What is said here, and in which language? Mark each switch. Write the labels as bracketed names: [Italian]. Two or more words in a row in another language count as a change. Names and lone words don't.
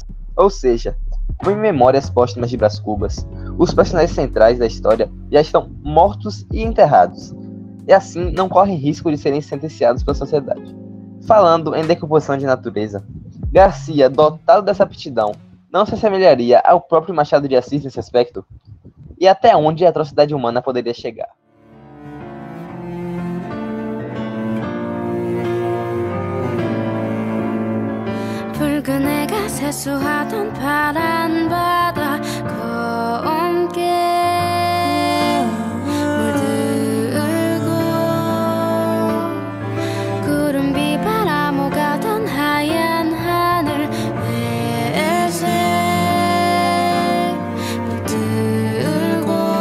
[Portuguese] Ou seja, como em Memórias Póstumas de Brás Cubas, os personagens centrais da história já estão mortos e enterrados. e assim não correm risco de serem sentenciados pela sociedade. Falando em decomposição de natureza, Garcia, dotado dessa aptidão, não se assemelharia ao próprio Machado de Assis nesse aspecto? E até onde a atrocidade humana poderia chegar? [Korean] 붉은 해가 세수하던 파란 바다 검게 물들고 구름 비바람 오가던 하얀 하늘 회색 물들고